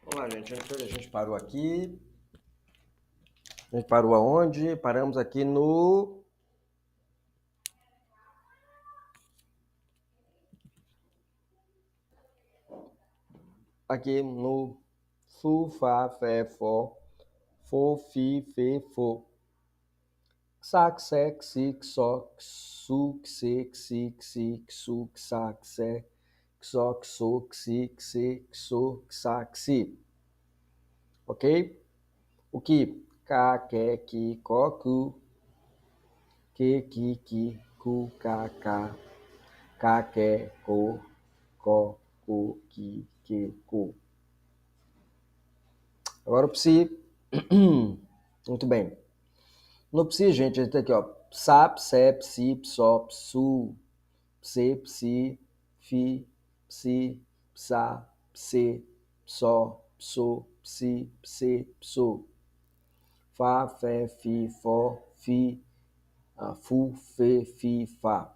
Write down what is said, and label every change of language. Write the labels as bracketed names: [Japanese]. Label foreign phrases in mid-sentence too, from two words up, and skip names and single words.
[Portuguese] gente, a gente parou aqui. A gente parou aonde? Paramos aqui no... Aqui no Fu, Fá, Fé, Fó, Fô, Fi, Fê, Fô. Xá, Xé, Xi, Xó, Xu, Xê, Xi, Xi, Xu, Xá, Xé, Xó, Xô, Xi, Xê, Xô, Xá, Xi. Ok? O que? Cá, Qué, Qui, Có, Cu. Que, Ki, Cu, Cá, Cá. Cá, Qué, Co, Có, Cu, Qui, Que, Cu. Agora o Psi. Muito bem. No Psi, gente, a gente tem aqui, ó. Psa, Psé, Psi, Psó, Psu, Pse, Psi, Fi, Psi, Psa, Pse, Psó, Pso, Psi, Pse, Pso. Fá, Fé, Fi, Fó, Fi, Fu, Fê, Fi, Fá.